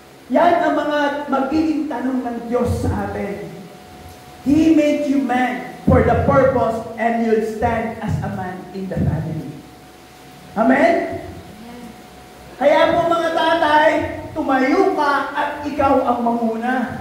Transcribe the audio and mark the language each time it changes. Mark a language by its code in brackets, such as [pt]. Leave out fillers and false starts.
[tl] Yan ang mga magiging tanong ng Diyos sa atin. [en] He made you man for the purpose and you'll stand as a man in the family. Amen? [tl] Kaya po mga tatay, tumayo ka at ikaw ang manguna.